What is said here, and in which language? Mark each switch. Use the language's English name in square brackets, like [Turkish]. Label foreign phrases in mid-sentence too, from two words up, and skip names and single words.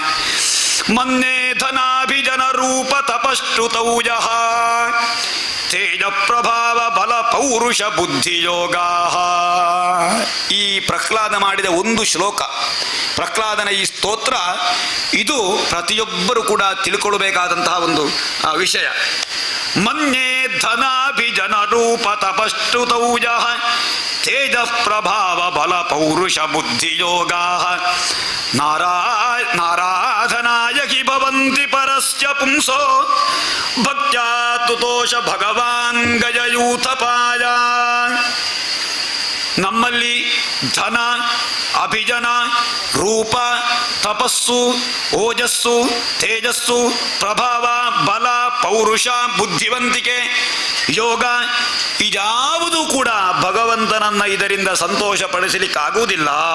[Sanskrit] ಮನ್ನೇ ಧನಾಭಿಜನ ರೂಪ ತಪಶ್ರುತೌಜಃ ತೇಜ ಪ್ರಭಾವ ಬಲ ಪೌರುಷ ಬುದ್ಧಿಯೋಗ. [Kannada] ಈ ಪ್ರಹ್ಲಾದ ಮಾಡಿದ ಒಂದು ಶ್ಲೋಕ, ಪ್ರಹ್ಲಾದನ ಈ ಸ್ತೋತ್ರ, ಇದು ಪ್ರತಿಯೊಬ್ಬರು ಕೂಡ ತಿಳ್ಕೊಳ್ಬೇಕಾದಂತಹ ಒಂದು ವಿಷಯ. [Sanskrit] ಮನ್ಯೇ ಧನಾಭಿಜನ ರೂಪ ತಪಶ್ರುತೌಜ ತೇಜ ಪ್ರಭಾವ ಬಲ ಪೌರುಷ ಬುದ್ಧಿಯೋಗ ನಾರಾಧನಾಯ ಹಿ ಭವಂತಿ ಪರಸ್ಯ ಪುಂಸೋ ಭಕ್ತ್ಯಾ ತುತೋಷ ಭಗವಾನ್ ಗಜಯೂಥಪಾಯ. [Kannada] ನಮ್ಮಲ್ಲಿ ಧನ, ಅಭಿಜನ, ರೂಪ, ತಪಸ್ಸು, ಓಜಸ್ಸು, ತೇಜಸ್ಸು, ಪ್ರಭಾವ, ಬಲ, ಪೌರುಷ, ಬುದ್ಧಿವಂತಿಕೆ, ಯೋಗ, ಇದ್ಯಾವುದೂ ಕೂಡ ಭಗವಂತನನ್ನ ಇದರಿಂದ ಸಂತೋಷ ಪಡಿಸಲಿಕ್ಕಾಗುವುದಿಲ್ಲ.